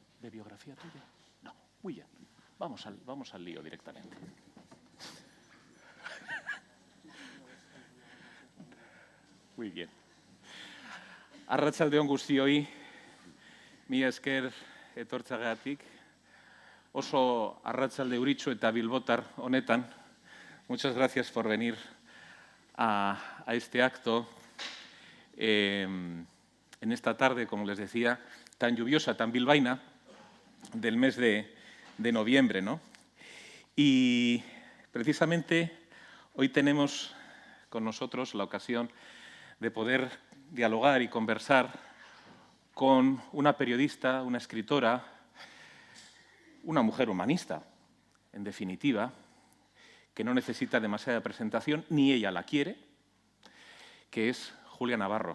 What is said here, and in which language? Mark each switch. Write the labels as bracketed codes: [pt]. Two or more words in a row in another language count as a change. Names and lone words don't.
[es] biografía tuya? No, muy bien. Vamos al lío directamente. Muy bien. [eu] Arratsalde on guztioi, mila esker etortzeagatik. Oso arratsalde euritsu eta bilbotar honetan. [es] Muchas gracias por venir a este acto en esta tarde, como les decía, tan lluviosa, tan bilbaína, del mes de noviembre, ¿no? Y precisamente hoy tenemos con nosotros la ocasión de poder dialogar y conversar con una periodista, una escritora, una mujer humanista, en definitiva, que no necesita demasiada presentación, ni ella la quiere, que es Julia Navarro.